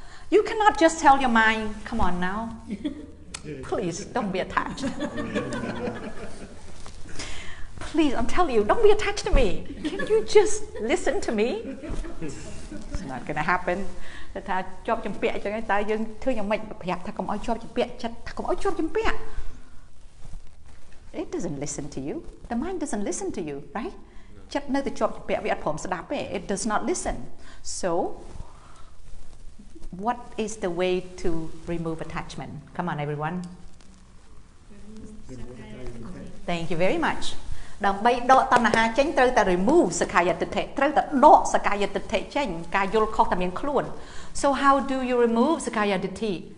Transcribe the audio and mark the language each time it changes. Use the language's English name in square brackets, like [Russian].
[English] You cannot just tell your mind, come on now. Please don't be attached. Please, I'm telling you, don't be attached to me. Can you just listen to me? It's not going to happen. [Khmer] ថាជាប់ជំពាក់អញ្ចឹងតើយើងធ្វើយ៉ាងម៉េចប្រាប់ថាកុំឲ្យជាប់ជំពាក់ចិត្តថាកុំឲ្យជាប់ជំពាក់ [English] It doesn't listen to you. The mind doesn't listen to you, right? [Khmer] ចិត្តនៅតែជាប់ជំពាក់វាអត់ព្រមស្ដាប់ទេ [English] It does not listen. So what is the way to remove attachment? Come on, everyone. Thank you very much. [Khmer] ដើម្បីដកតណ្ហាចេញត្រូវតែ remove សក្កាយតិដ្ឋិត្រូវតែដកសក្កាយតិដ្ឋិចេញការយល់ខុសតែមានខ្លួន [English] So how do you remove [Khmer] សក្កាយតិដ្ឋិ